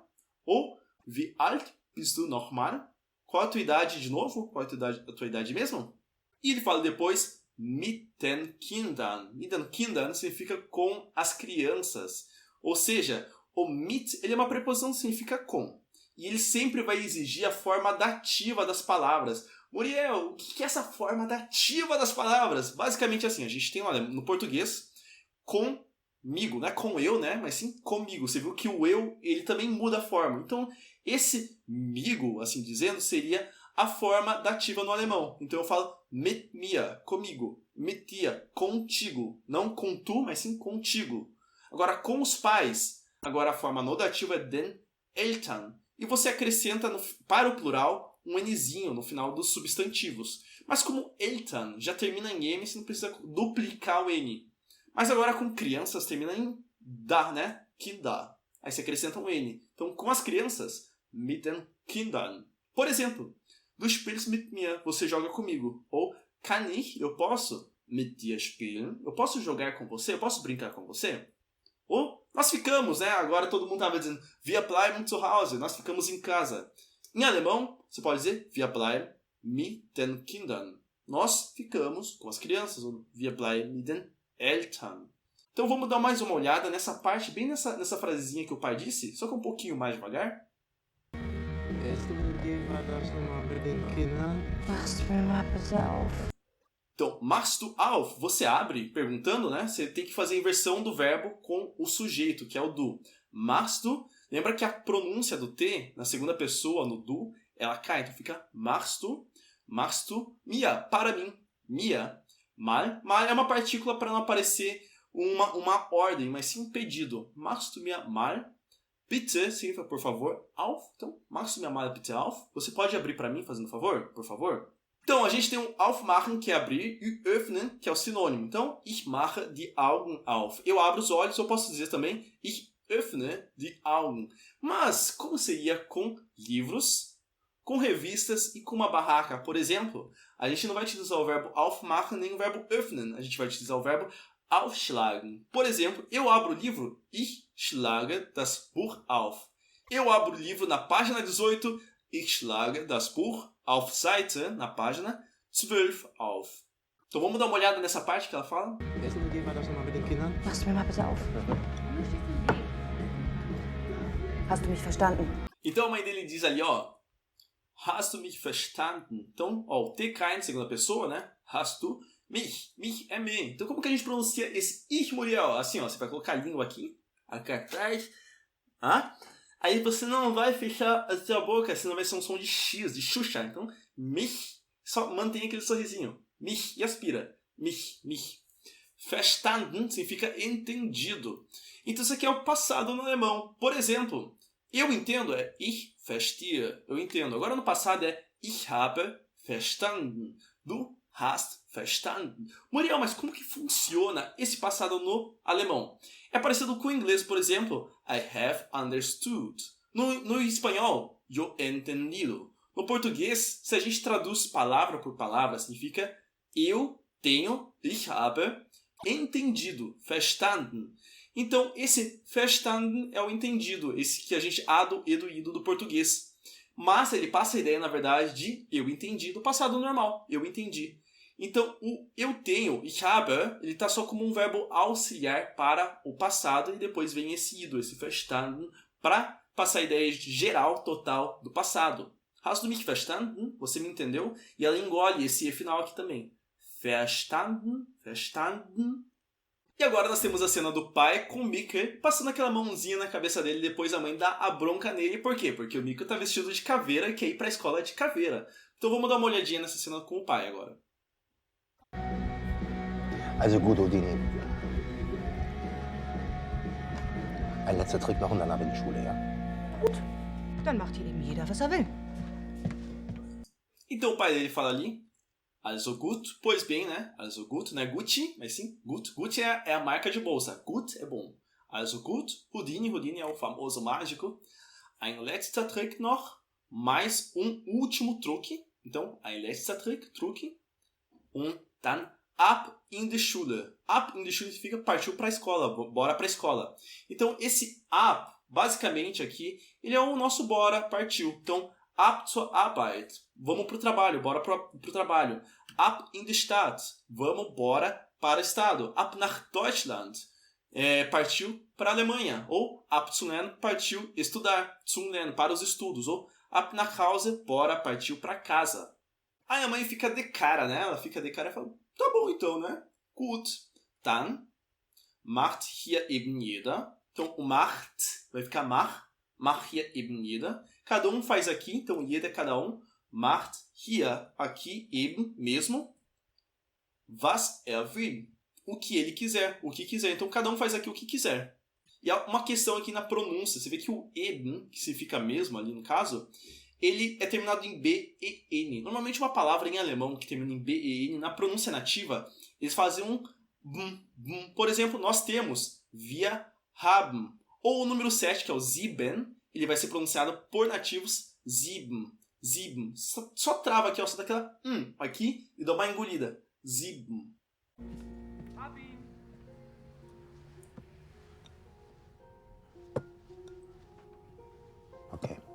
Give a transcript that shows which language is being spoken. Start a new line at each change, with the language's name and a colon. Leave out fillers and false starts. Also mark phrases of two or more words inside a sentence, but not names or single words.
German: Ou wie alt bist du nochmal?
Portuguese: Qual a tua idade de novo? Qual a tua idade mesmo? E ele fala depois
German: mit den Kindern. Mit den Kindern
Portuguese: significa com as crianças. Ou seja, o mit ele é uma preposição que significa com. E ele sempre vai exigir a forma dativa das palavras. Muriel, o que é essa forma dativa das palavras? Basicamente assim, a gente tem no português comigo, não é com eu, né? Mas sim comigo. Você viu que o eu, ele também muda a forma. Então, esse migo, assim dizendo, seria a forma dativa no alemão. Então eu falo
German: mit mir,
Portuguese: comigo.
German: Mit dir,
Portuguese: contigo. Não com tu, mas sim contigo. Agora, com os pais. Agora a forma no dativo é
German: den Eltern.
Portuguese: E você acrescenta para o plural um Nzinho no final dos substantivos. Mas como Eltern já termina em M, você não precisa duplicar o N. Mas agora com crianças termina em da, né? Kinder. Aí você acrescenta um N. Então com as crianças,
German: mit den Kindern.
Portuguese: Por exemplo,
German: du spielst mit mir,
Portuguese: você joga comigo.
German: Ou kann ich,
Portuguese: eu posso,
German: mit dir spielen.
Portuguese: Eu posso jogar com você, eu posso brincar com você. Ou nós ficamos, né? Agora todo mundo estava dizendo
German: wir bleiben zu Hause,
Portuguese: nós ficamos em casa. Em alemão, você pode dizer
German: wir bleiben mit den Kindern.
Portuguese: Nós ficamos com as crianças, ou
German: wir bleiben mit den Eltern.
Portuguese: Então vamos dar mais uma olhada nessa parte, bem nessa frasezinha que o pai disse, só que um pouquinho mais devagar.
German: Machst du mir mal bitte auf. Então, machst du auf,
Portuguese: você abre, perguntando, né? Você tem que fazer a inversão do verbo com o sujeito, que é o du.
German: Machst du,
Portuguese: lembra que a pronúncia do T, na segunda pessoa, no du, ela cai, então fica
German: machst du,
Portuguese: mir, para mim, mir. Mal é uma partícula para não aparecer uma ordem, mas sim um pedido.
German: Machst du mir mal? Bitte,
Portuguese: significa por favor,
German: auf. Então, machst du mir mal bitte auf?
Portuguese: Você pode abrir para mim, fazendo favor? Por favor? Então, a gente tem um aufmachen, que é abrir, e öffnen, que é o sinônimo. Então,
German: ich mache die Augen auf.
Portuguese: Eu abro os olhos, eu posso dizer também,
German: ich öffne die Augen.
Portuguese: Mas, como seria com livros, com revistas e com uma barraca? Por exemplo, a gente não vai utilizar o verbo aufmachen nem o verbo öffnen. A gente vai utilizar o verbo aufschlagen. Por exemplo, eu abro o livro,
German: ich schlage das Buch auf.
Portuguese: Eu abro o livro na página 18,
German: ich schlage das Buch auf Seite,
Portuguese: na página 12 auf. Então vamos dar uma olhada nessa parte que ela fala?
German: Essen gehen wir das nochmal mit den Kindern? Machst du mir mal bitte auf? Hast du mich verstanden?
Portuguese: Então a mãe dele diz ali, ó,
German: hast du mich verstanden?
Portuguese: Então, ó, o T cai em segunda pessoa, né?
German: Hast du mich
Portuguese: é me. Então como que a gente pronuncia esse ich, Muriel? Assim, ó, você vai colocar a língua aqui atrás, aí você não vai fechar a sua boca, senão vai ser um som de X, de Xuxa. Então, mich, só mantém aquele sorrisinho. Mich, e aspira. Mich. Verstanden significa entendido. Então isso aqui é o passado no alemão. Por exemplo, eu entendo é
German: ich verstehe,
Portuguese: eu entendo. Agora no passado é
German: ich habe verstanden. Du hast verstanden.
Portuguese: Muriel, mas como que funciona esse passado no alemão? É parecido com o inglês, por exemplo,
English: I have understood.
Portuguese: No espanhol,
Spanish: yo he entendido.
Portuguese: No português, se a gente traduz palavra por palavra, significa eu tenho,
German: ich habe, entendido, verstanden.
Portuguese: Então, esse verstanden é o entendido, esse que a gente ado, edo, ido do português. Mas ele passa a ideia, na verdade, de eu entendi do passado normal, eu entendi. Então, o eu tenho,
German: ich habe,
Portuguese: ele está só como um verbo auxiliar para o passado e depois vem esse ido, esse verstanden, para passar a ideia geral, total do passado.
German: Hast du mich verstanden?
Portuguese: Você me entendeu? E ela engole esse e final aqui também.
German: Verstanden.
Portuguese: E agora nós temos a cena do pai com o Mikkel passando aquela mãozinha na cabeça dele, depois a mãe dá a bronca nele. Por quê? Porque o Mikkel está vestido de caveira e quer ir para a escola de caveira. Então vamos dar uma olhadinha nessa cena com o pai agora.
German: Also gut, Odini. Ein letzter Trick noch und danach bin ich Schule, ja? Gut, dann macht hier eben jeder, was er will.
Portuguese: Então o pai dele fala ali,
German: also gut,
Portuguese: pois bem, né?
German: Also gut,
Portuguese: não é Gucci, mas sim gut. Gucci é a marca de bolsa. Gut é bom.
German: Also gut,
Portuguese: Houdini é o famoso mágico.
German: Ein letzter Trick noch,
Portuguese: mais um último truque. Então,
German: ein letzter Trick, truque. Und dann ab in die Schule. Ab in die Schule
Portuguese: significa partiu para a escola, bora para a escola. Então, esse ab, basicamente aqui, ele é o nosso bora, partiu. Então,
German: ab zur Arbeit,
Portuguese: vamos para o trabalho, bora para o trabalho.
German: Ab in die Stadt,
Portuguese: vamos, bora para o estado.
German: Ab nach Deutschland,
Portuguese: partiu para a Alemanha.
German: Ou ab zum Lernen,
Portuguese: partiu estudar.
German: Zum Lernen,
Portuguese: para os estudos.
German: Ou ab nach Hause,
Portuguese: bora, partiu para casa. Aí a mãe fica de cara, né? Ela fica de cara e fala, tá bom então, né?
German: Gut. Dann macht hier eben jeder.
Portuguese: Então o macht vai ficar
German: mach hier eben jeder.
Portuguese: Cada um faz aqui, então jeder é cada um.
German: Macht hier, aqui, eben, mesmo. Was will.
Portuguese: O que ele quiser, o que quiser. Então cada um faz aqui o que quiser. E há uma questão aqui na pronúncia. Você vê que o eben, que significa mesmo ali no caso, ele é terminado em B e N. Normalmente uma palavra em alemão que termina em B e N, na pronúncia nativa, eles fazem um bum. Por exemplo, nós temos
German: wir haben.
Portuguese: Ou o número 7, que é o sieben, ele vai ser pronunciado por nativos sieben. Só trava aqui, ó, só dá aquela aqui e dá uma engolida.
German: Sieben.
Portuguese: Okay.